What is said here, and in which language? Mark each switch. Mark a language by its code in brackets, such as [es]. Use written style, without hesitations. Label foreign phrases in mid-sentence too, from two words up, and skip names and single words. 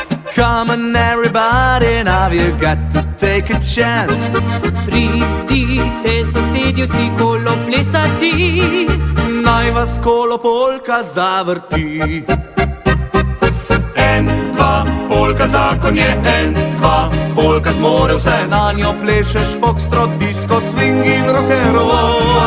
[en] Come on everybody, now you got to take a chance. [sl] Pridite sosedje vsi kolo plesati. Naj vas kolo polka zavrti. En, dva, polka zakon je, en, dva, polka zmore vse. Na njo plešeš foxtrot, disko, swing in rock'n'roll.